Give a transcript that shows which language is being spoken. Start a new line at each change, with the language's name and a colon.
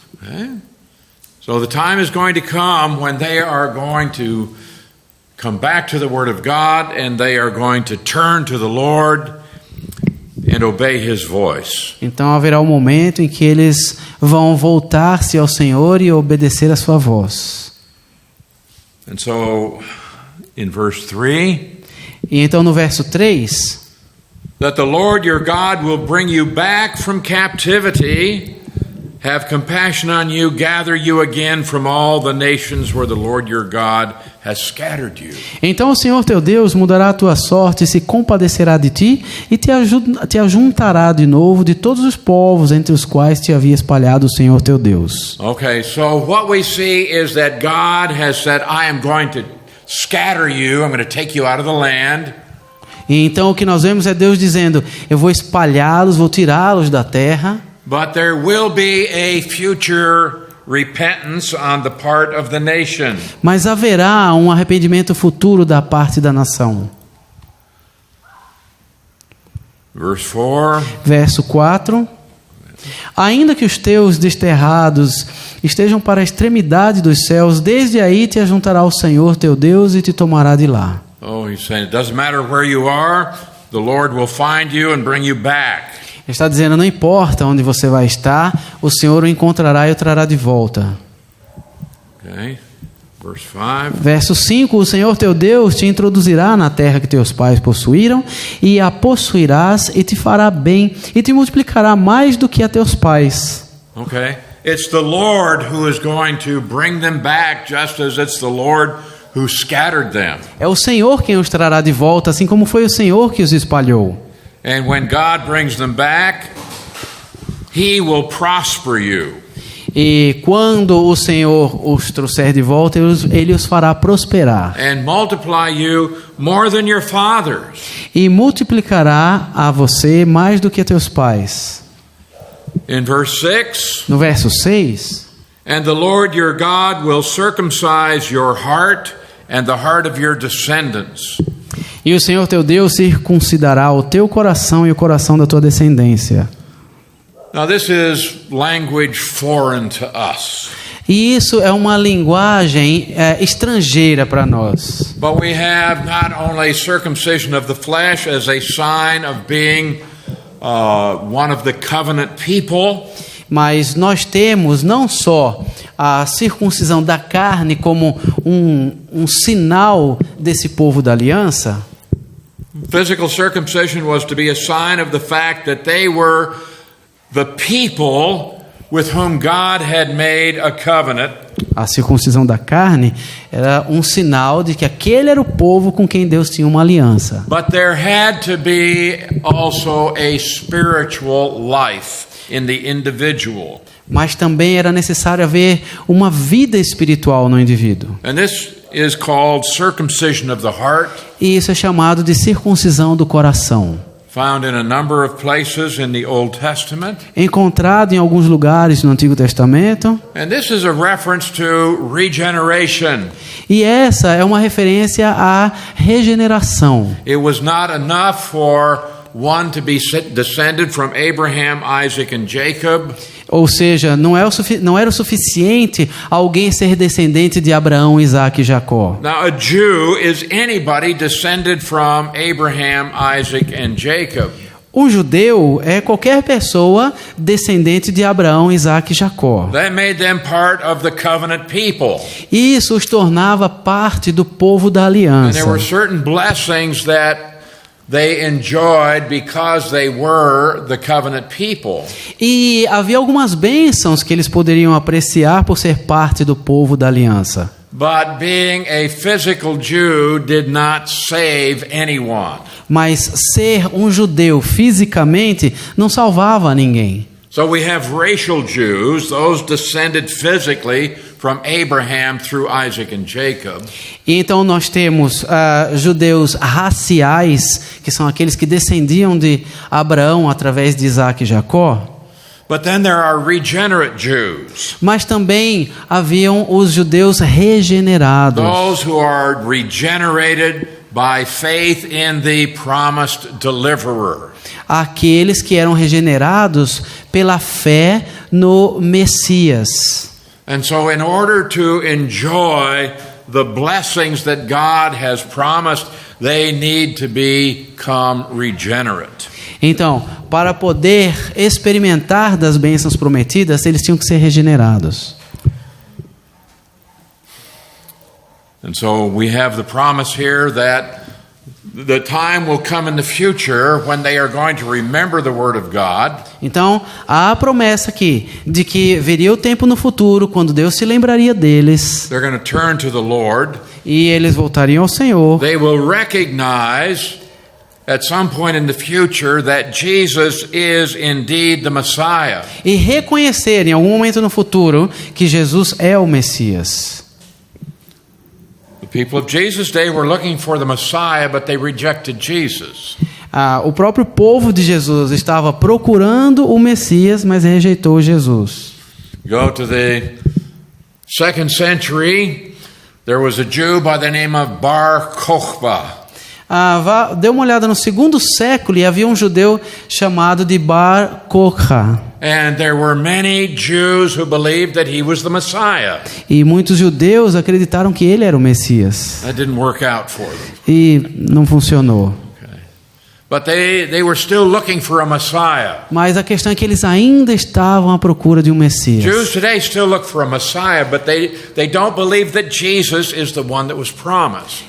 English: Okay? So the time is going to come when they are going to come back to the Word of God and they are going to turn to the Lord and obey His voice.
Portuguese: Então haverá um momento em que eles vão voltar-se ao Senhor e obedecer a sua voz.
English: And so in verse 3,
Portuguese: E então no verso 3,
English: that the Lord your God will bring you back from captivity, have compassion on you, gather you again from all the nations where the Lord your God has scattered you.
Portuguese: então o Senhor teu Deus mudará a tua sorte e se compadecerá de ti e te ajuntará de novo de todos os povos entre os quais te havia espalhado o Senhor teu Deus.
English: Okay, so what we see is that God has said, I am going to scatter you, I'm going to take you out of the land.
Portuguese: E então o que nós vemos é Deus dizendo, eu vou espalhá-los, vou tirá-los da terra.
English: But there will be a future repentance on the part of the nation.
Portuguese: Mas haverá um arrependimento futuro da parte da nação.
English: Verse 4.
Portuguese: Verso 4. Ainda que os teus desterrados estejam para a extremidade dos céus, desde aí te ajuntará o Senhor teu Deus e te tomará de lá.
English: Oh, he's saying it doesn't matter where you are, the Lord will find you and bring you back.
Portuguese: Ele está dizendo, não importa onde você vai estar, o Senhor o encontrará e o trará de volta.
English: Okay. Verse 5.
Portuguese: Verso 5, o Senhor teu Deus te introduzirá na terra que teus pais possuíram, e a possuirás, e te fará bem, e te multiplicará mais do que a teus pais.
English: Okay. It's the Lord who is going to bring them back, just as it's the Lord who scattered them.
Portuguese: É o Senhor quem os trará de volta, assim como foi o Senhor que os espalhou.
English: And when God brings them back, He will prosper you.
Portuguese: E quando o Senhor os trouxer de volta, Ele os fará prosperar.
English: And multiply you more than your fathers.
Portuguese: E multiplicará a você mais do que a teus pais.
English: In verse 6,
Portuguese: No verso 6,
English: and the Lord your God will circumcise your heart and the heart of your descendants.
Portuguese: e o Senhor teu Deus circuncidará o teu coração e o coração da tua descendência.
English: Now this is language foreign to us.
Portuguese: E isso é uma linguagem estrangeira para nós.
English: But we have not only circumcision of the flesh as a sign of being one of the covenant people,
Portuguese: Mas nós temos não só a circuncisão da carne como um sinal desse povo da aliança.
English: physical circumcision was to be a sign of the fact that they were the people with whom God had made a covenant.
Portuguese: A circuncisão da carne era um sinal de que aquele era o povo com quem Deus tinha uma aliança.
English: But there had to be also a spiritual life in the individual.
Portuguese: Mas também era necessário haver uma vida espiritual no indivíduo.
English: And this is called circumcision of the heart,
Portuguese: E isso é chamado de circuncisão do coração.
English: found in a number of places in the Old Testament.
Portuguese: encontrado em alguns lugares no Antigo Testamento.
English: And this is a reference to regeneration.
Portuguese: E essa é uma referência à regeneração.
English: It was not enough for one to be descended from Abraham, Isaac, and Jacob.
Portuguese: Ou seja, não era o suficiente alguém ser descendente de Abraão, Isaac e Jacó.
English: Now, a Jew is anybody descended from Abraham, Isaac, and Jacob.
Portuguese: Um judeu é qualquer pessoa descendente de Abraão, Isaac e Jacó.
English: That made them part of the covenant people.
Portuguese: Isso os tornava parte do povo da
English: And
Portuguese: aliança.
English: there were certain blessings that they enjoyed because they were the covenant people.
Portuguese: E havia algumas bênçãos que eles poderiam apreciar por ser parte do povo da aliança.
English: But being a physical Jew did not save anyone.
Portuguese: Mas ser um judeu fisicamente não salvava ninguém.
English: So we have racial Jews, those descended physically from Abraham through Isaac and Jacob.
Portuguese: E então nós temos judeus raciais, que são aqueles que descendiam de Abraão através de Isaac e Jacó.
English: But then there are regenerate Jews,
Portuguese: Mas também haviam os judeus regenerados,
English: those who are regenerated by faith in the promised deliverer.
Portuguese: aqueles que eram regenerados pela fé no Messias.
English: And so in order to enjoy the blessings that God has promised, they need to become regenerate.
Portuguese: Então, para poder experimentar das bênçãos prometidas, eles tinham que ser regenerados.
English: And so we have the promise here that the time will come in the future when they are going to remember the word of God.
Portuguese: Então, há a promessa aqui de que viria o tempo no futuro quando Deus se lembraria deles
English: They're going to turn to the Lord.
Portuguese: e eles voltariam ao Senhor.
English: They will recognize at some point in the future that Jesus is indeed the Messiah.
Portuguese: E reconhecer em algum momento no futuro que Jesus é o Messias.
English: The people of Jesus' day were looking for the Messiah, but they rejected Jesus.
Portuguese: O próprio povo de Jesus estava procurando o Messias, mas rejeitou Jesus.
English: Go to the 2nd century, there was a Jew by the name of Bar Kokhba.
Portuguese: Dê uma olhada no 2º século e havia um judeu chamado de Bar Kokhba.
English: And there were many Jews who believed that he was the Messiah.
Portuguese: E muitos judeus acreditaram que ele era o Messias.
English: That didn't work out for them.
Portuguese: E não funcionou.
English: Okay. But they were still looking for a Messiah.
Portuguese: Mas a questão é que eles ainda estavam à procura de um
English: Jews
Portuguese: Messias.
English: today still look for a Messiah, but they don't believe that Jesus is the one that was promised.